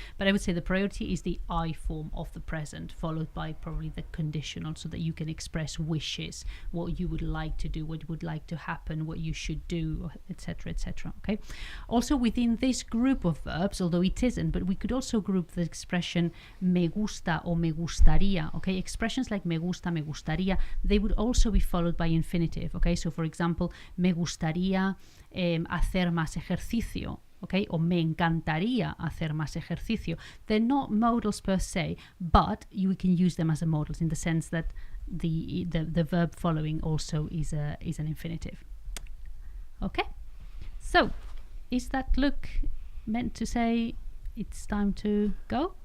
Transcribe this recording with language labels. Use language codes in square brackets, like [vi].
[en] But I would say the priority is the I form of the present, followed by probably the conditional, so that you can express wishes, what you would like to do, what would like to happen, what you should do, etc., etc., okay? Also within this group of verbs, although it isn't, but we could also group the expression [es] me gusta [en] or [es] me gustaría, [en] okay? Expressions like [es] me gusta, me gustaría, [en] they would also be followed by infinitive, okay? So for example, [es] me gustaría hacer más ejercicio, [en] okay? [es] O me encantaría hacer más ejercicio. [en] They're not modals per se, but you can use them as a modals in the sense that the verb following also is an infinitive. Okay, so is that look meant to say it's time to go?